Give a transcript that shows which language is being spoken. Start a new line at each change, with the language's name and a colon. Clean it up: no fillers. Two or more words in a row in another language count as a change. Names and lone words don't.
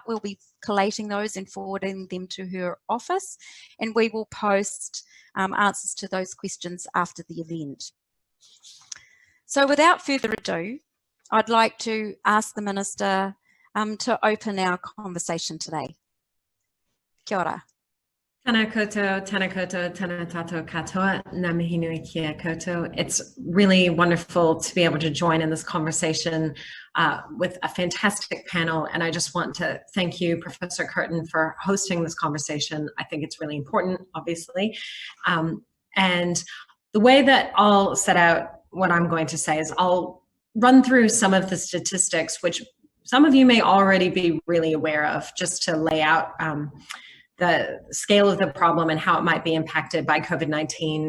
English: We'll be collating those and forwarding them to her office, and we will post answers to those questions after the event. So without further ado, I'd like to ask the Minister to open our conversation today.
Māori: Kia ora. Tēnā koutou, tēnā koutou, tēnā tātou katoa, ngā mihi nui kia koutou.
English: It's really wonderful to be able to join in this conversation with a fantastic panel, and I just want to thank you, Professor Curtin, for hosting this conversation. I think it's really important, obviously. And the way that I'll set out what I'm going to say is I'll run through some of the statistics, which some of you may already be really aware of, just to lay out the scale of the problem and how it might be impacted by COVID-19.